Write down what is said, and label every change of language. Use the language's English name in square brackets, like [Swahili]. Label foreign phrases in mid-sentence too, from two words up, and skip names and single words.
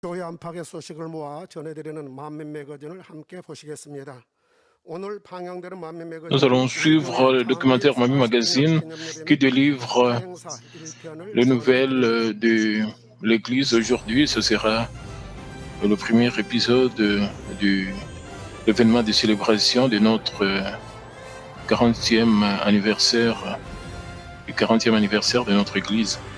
[Korean] 교회 안팎의 소식을 모아 전해드리는 만민 매거진을 함께 보시겠습니다. [French] Nous allons suivre le documentaire Mami Magazine qui délivre les nouvelles de l'Église aujourd'hui. Ce sera le premier épisode de l'événement de célébration de notre 40e anniversaire, du 40e anniversaire de notre Église.